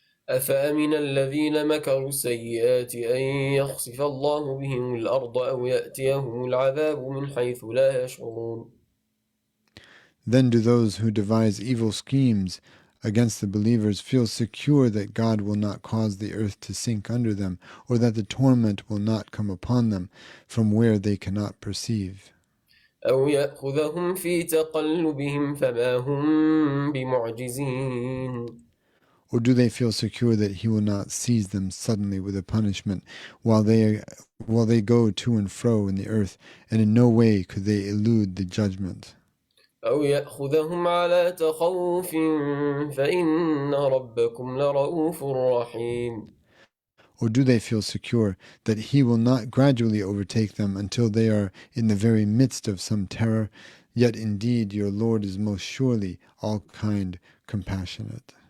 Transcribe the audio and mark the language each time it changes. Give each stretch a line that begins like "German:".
Arabic: أفأمن الذين مكروا السيئات أن يخسف الله بهم الأرض أو يأتيهم العذاب من حيث لا يشعرون.
English: Then do those who devise evil schemes against the believers feel secure that God will not cause the earth to sink under them, or that the torment will not come upon them from where they cannot perceive.
Arabic: أو يأخذهم في تقلبهم فما هم بمعجزين.
English: Or do they feel secure that He will not seize them suddenly with a punishment while they go to and fro in the earth, and in no way could they elude the judgment?
Arabic: أو يأخذهم على تخوف فإن ربكم لرؤوف رحيم.
English: Or do they feel secure that He will not gradually overtake them until they are in the very midst of some terror? Yet indeed your Lord is most surely all-kind, compassionate.